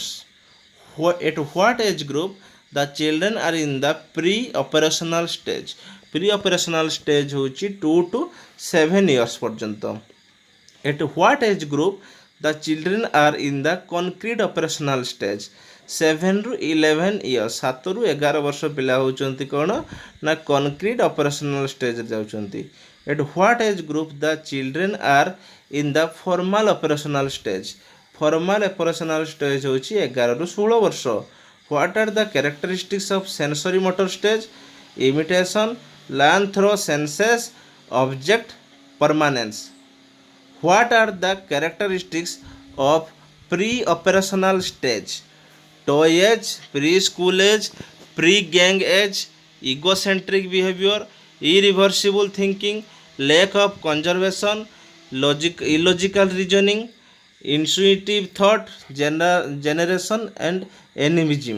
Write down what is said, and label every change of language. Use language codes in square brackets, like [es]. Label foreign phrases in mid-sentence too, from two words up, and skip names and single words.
[en] At what age group the children are in the pre-operational stage? Pre-operational stage होची 2 to 7 years पर्यंत. At what age group the children are in the concrete operational stage? [or] 7 ରୁ 11 years. 7 ରୁ 11 ବର୍ଷ ପିଲା ହେଉଛନ୍ତି କ'ଣ ନା [en] concrete operational stage [or] ରେ ଯାଉଛନ୍ତି. [en] At what age group the children are in the formal operational stage? Formal operational stage [or] होची 11 ରୁ 16 ବର୍ଷ. [en] What are the characteristics of sensory motor stage? Imitation, learn through senses, object permanence. What are the characteristics of pre-operational stage? Toy age, preschool age, pre-gang age, egocentric behavior, irreversible thinking, lack of conservation, illogical reasoning, intuitive thought generation and animism.